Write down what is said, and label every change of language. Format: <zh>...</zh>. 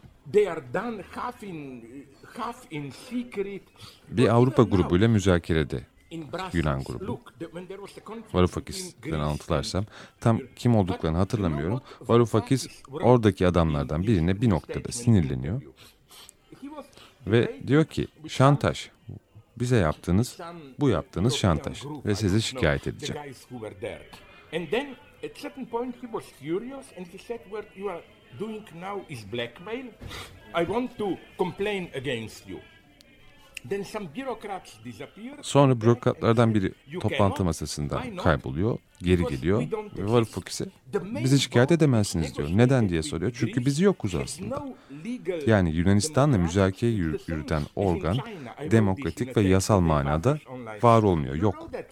<en>They are done half in secret.</en> <tr>Bir Avrupa grubuyla müzakerede Yunan grubu. Varoufakis'den anlatılarsam tam kim olduklarını hatırlamıyorum. Varoufakis oradaki adamlardan birine bir noktada sinirleniyor. Ve diyor ki şantaj. Bize yaptığınız bu yaptığınız şantaj ve sizi şikayet edeceğim.</tr> <en>And then at certain point he was furious and he said what you are doing now is blackmail. I want to complain against you. Then some bureaucrats disappear.</en> <tr>Sonra bürokratlardan biri toplantı masasından kayboluyor, geri geliyor ve Varoufakis'e bizi şikayet edemezsiniz diyor. Neden diye soruyor. Çünkü bizi yokuz aslında. Yani Yunanistan'la müzakere yürüten organ demokratik ve yasal manada var olmuyor, yok.</tr>